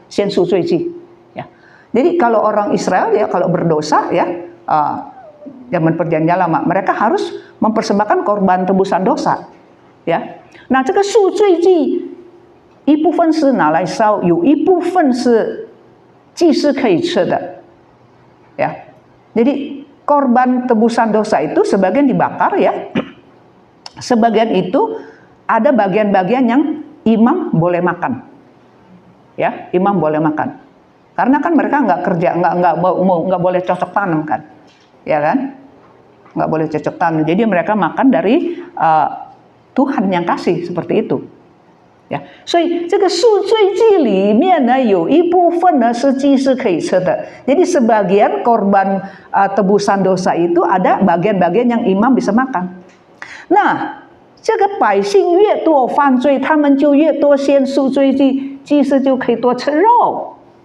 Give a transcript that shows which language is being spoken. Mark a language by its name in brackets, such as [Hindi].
[Chinese] 献赎罪祭。 [Indonesian] Ya. Jadi kalau orang Israel ya kalau berdosa ya zaman perjanjian lama, mereka harus mempersembahkan korban tebusan dosa. [Chinese] Ya，那这个赎罪祭一部分是拿来烧，有一部分是祭司可以吃的。 [Indonesian] Ya, jadi korban tebusan dosa itu sebagian dibakar ya, sebagian itu ada bagian-bagian yang imam boleh makan. Ya, imam boleh makan. Karena kan mereka nggak kerja, nggak boleh cocok tanam kan, ya kan? Nggak boleh cocok tanam. Jadi mereka makan dari Tuhan yang kasih seperti itu. [Chinese] 呀，所以这个赎罪祭里面呢，有一部分呢是祭司可以吃的。 [Indonesian] Jadi sebagian korban tebusan dosa itu ada bagian-bagian yang imam bisa makan. [Chinese] Nah, 这个百姓越多犯罪，他们就越多献赎罪祭，祭司就可以多吃肉。